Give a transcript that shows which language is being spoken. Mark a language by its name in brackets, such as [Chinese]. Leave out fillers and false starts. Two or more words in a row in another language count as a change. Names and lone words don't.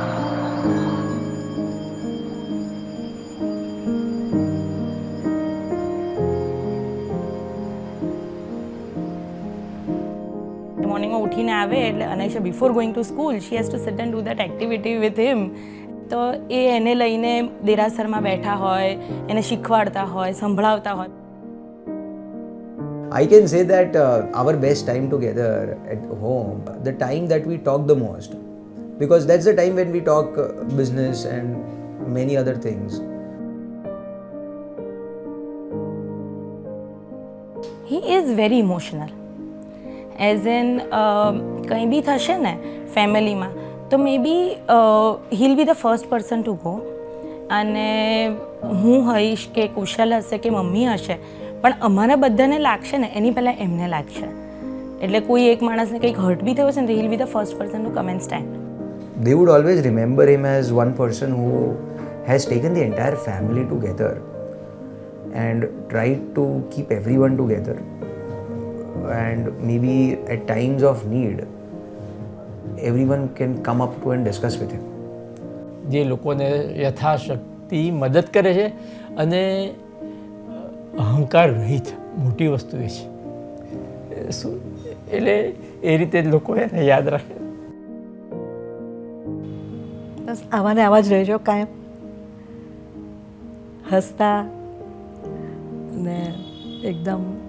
[Gujarati] મોર્નિંગમાં ઉઠીને આવે એટલે [English] અનાયશા before going to school she has to sit and do that activity with him. [Gujarati] તો એ એને લઈને દેરાસરમાં બેઠા હોય, એને શીખવાડતા હોય, સંભળાવતા હોય. [English] I can say that our best time together at home, the time that we talk the most, because that's the time when we talk business and many other things. He is very emotional. As in, [Gujarati] કંઈ બી થશે ને ફેમિલીમાં તો મે બી [English] he'll be the first person to go. [Gujarati] અને હું હઈશ કે કુશલ હશે કે મમ્મી હશે, પણ અમારા બધાને લાગશે ને એની પહેલાં એમને લાગશે. એટલે કોઈ એક માણસને કંઈક હર્ટ બી થયો હશે ને તો [English] he'll be the first person to come and stand. They would always remember him as one person who has taken the entire family together and tried to keep everyone together, and maybe at times of need everyone can come up to and discuss with him. [Gujarati] જે લોકોને યથાશક્તિ મદદ કરે છે અને અહંકાર રહિત મોટી વસ્તુ એ છે. શું એટલે એ રીતે લોકો એને યાદ રાખે. બસ આવા ને આવા જ રહેજો કાયમ, હસતા ને એકદમ.